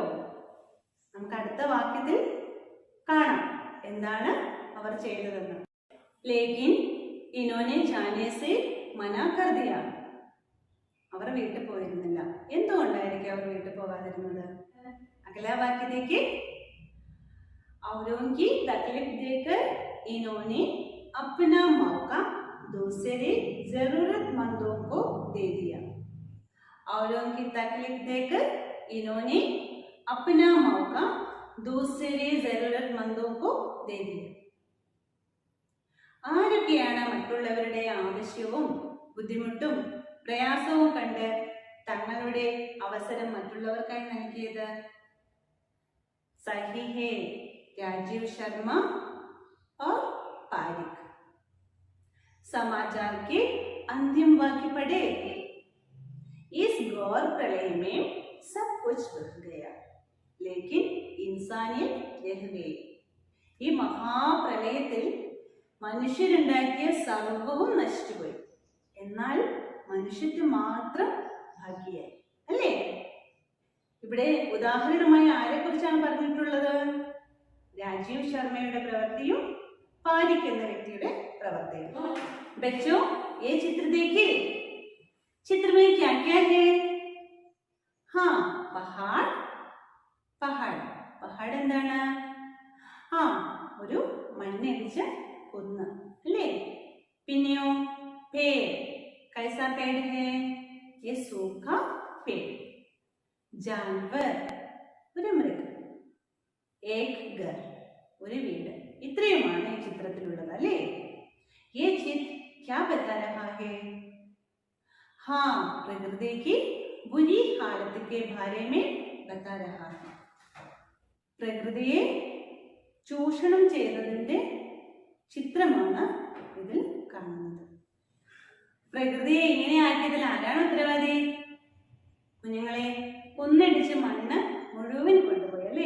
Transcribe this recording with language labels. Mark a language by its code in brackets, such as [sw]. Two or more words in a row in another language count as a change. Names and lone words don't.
[ml] നമുക്ക് അടുത്ത വാക്യത്തിൽ കാണാം എന്താണ് അവർ ചെയ്തതെന്ന്. [hi] लेकिन इन्होंने जाने से मना कर दिया. [ml] അവർ വീട്ടിൽ പോയിരുന്നില്ല. എന്തുകൊണ്ടായിരിക്കും അവർ വീട്ടിൽ പോകാതിരുന്നത്? അഗലാ വാക്യത്തേക്ക്. [hi] औरों की तकलीफ देकर इन्होंने अपना मौका दूसरे जरूरतमंदों को दे दिया. औरों की तकलीफ देकर इन्होंने अपना मौका दूसरे जरूरतमंदों को दे दिया. [ml] ആരൊക്കെയാണ് മറ്റുള്ളവരുടെ ആവശ്യവും ബുദ്ധിമുട്ടും പ്രയാസവും കണ്ട് തങ്ങളുടെ അവസരം മറ്റുള്ളവർക്കായി നൽകിയത്? [hi] सही है, राजीव शर्मा और पारिक. समाचार के अंतिम वाक्य पढ़े. इस घोर प्रलय में सब कुछ बह गया लेकिन इंसानियत रह गई. [ml] ഈ മഹാപ്രളയത്തിൽ മനുഷ്യരുണ്ടാക്കിയ സർവവും നശിച്ചുപോയി, എന്നാൽ മനുഷ്യത്വം മാത്രം ബാക്കിയായി. അല്ലേ? ഇവിടെ ഉദാഹരണമായി ആരെക്കുറിച്ചാണ് പറഞ്ഞിട്ടുള്ളത്? രാജീവ് ശർമ്മയുടെ പ്രവൃത്തിയും പാരിക് എന്ന വ്യക്തിയുടെ പ്രവൃത്തിയും. [hi] बच्चों, ये चित्र देखिए. चित्र में क्या क्या है? हाँ, पहाड़. पहाड़ [ml] പഹാഡ് എന്താണ്? ആ, ഒരു മണ്ണിടിച്ച കുന്ന് അല്ലേ? പിന്നെയോ പേड़. [hi] कैसा पेड़ है? ये सूखा पेड़. जानवर, [ml] ഒരു മൃഗം. [hi] एक घर, [ml] ഒരു വീട്. ഇത്രയുമാണ് ഈ ചിത്രത്തിലുള്ളത് അല്ലേ? [hi] ये चित्र क्या बता रहा है? हाँ, प्रकृति की बुरी हालत के बारे में बता रहा है. [ml] പ്രകൃതിയെ ചൂഷണം ചെയ്തതിന്റെ ചിത്രമാണ് ഇതിൽ കാണുന്നത്. പ്രകൃതിയെ ഇങ്ങനെ ആക്കിയതിൽ ആരാണ് ഉത്തരവാദി? കുഞ്ഞുങ്ങളെ, കുന്നിടിച്ച് മണ്ണ് മുഴുവൻ കൊണ്ടുപോയി അല്ലേ?